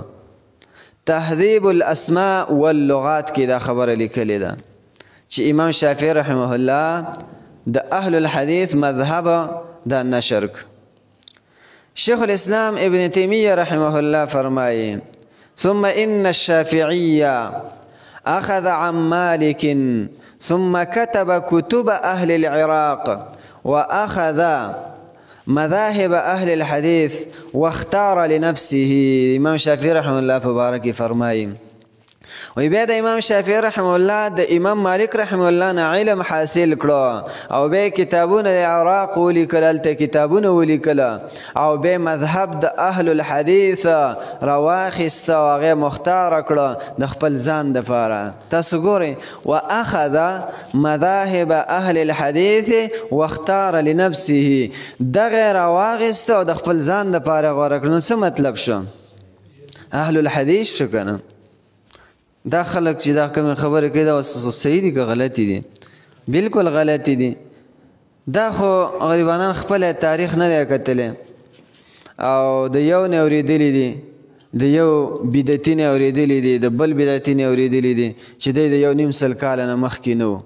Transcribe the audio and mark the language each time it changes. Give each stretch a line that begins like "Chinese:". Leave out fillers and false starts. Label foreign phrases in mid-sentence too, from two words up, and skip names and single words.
Pashto: تهذیب الاسماء واللغات کې دا خبره لیکلې ده چې امام شافعي رحمه الله د
Arabic: اهل الحديث
Pashto: مذهب دا نشر کړ.
Arabic: شیخ الاسلام ابن تیمیه رحمه الله فرمایي ثم ان الشافعي اخذ عن مالك ثم كتب كتب اهل العراق واخذ مذاهب اهل الحديث واختار لنفسه.
Pashto: امام شافعي رحمه الله مبارک فرمایي وی بیا د امام شافعي رحمه الله د امام مالک رحمه الله نه علم حاصل کړو او بیا کتابونه د عراق ولیکل، هلته کتابونه ولیکل او بیا مذهب د
Arabic: اهل الحديث
Pashto: راواخیسته او هغه مختاره کړه د خپل ځان دپاره. تاسو ګورئ
Arabic: واخذ مذاهب اهل الحديث واختار لنفسه،
Pashto: دغه راواخیسته او د خپل ځان دپاره غوره کړه. نو څه مطلب شو؟
Arabic: اهل الحديث
Pashto: شو که نه؟ دا خلق چې دا کوم خبره کوي دا صحیح دي که غلطي دي؟ بالکل غلطي دي. دا خو غریبانان خپل تاریخ نه دی کتلی او د یو نه اورېدلي دي، د یو بدعتي نه اورېدلي دي، د بل بدعتي نه اورېدلي دي چې دی د یو نیم سل کاله نه مخکې نه و.